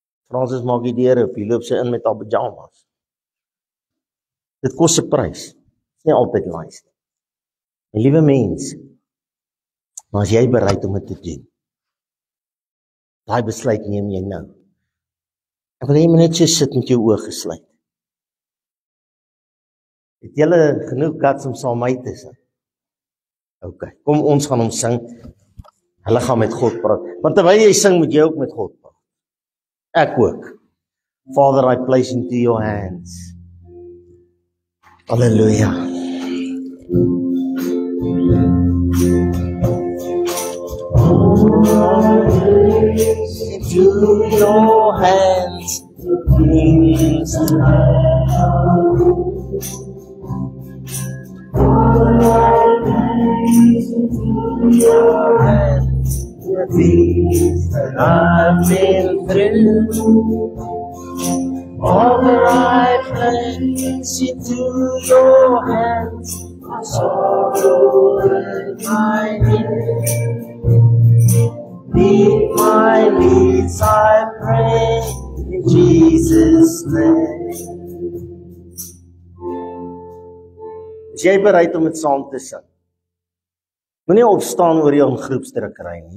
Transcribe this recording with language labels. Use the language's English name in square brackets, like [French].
[Afrikaans] Fransis maak die deur op, jy loop sy in met haar pyjamas. Dit kos 'n prys. Dit is nie altyd nice nie. My liewe mens, maar as jy bereid om dit te doen, daai besluit neem jy nou. Ek wil hê jy moet net so sit met jou oë gesluit. Het julle genoeg guts om saam my te sing? OK, kom ons gaan hom sing. Hulle gaan met God praat. Want terwyl jy sing, moet jy ook met God praat. Ek ook. [English] Father, I place into your hands. Hallelujah. Into your hands, the things that I've been through, all that I place into your hands, my sorrow and my pain. Meet my needs, I pray, in Jesus' name. [Afrikaans] Is jy bereid om dit saam te sing? Moenie opstaan oor jou groepsdrukkery nie.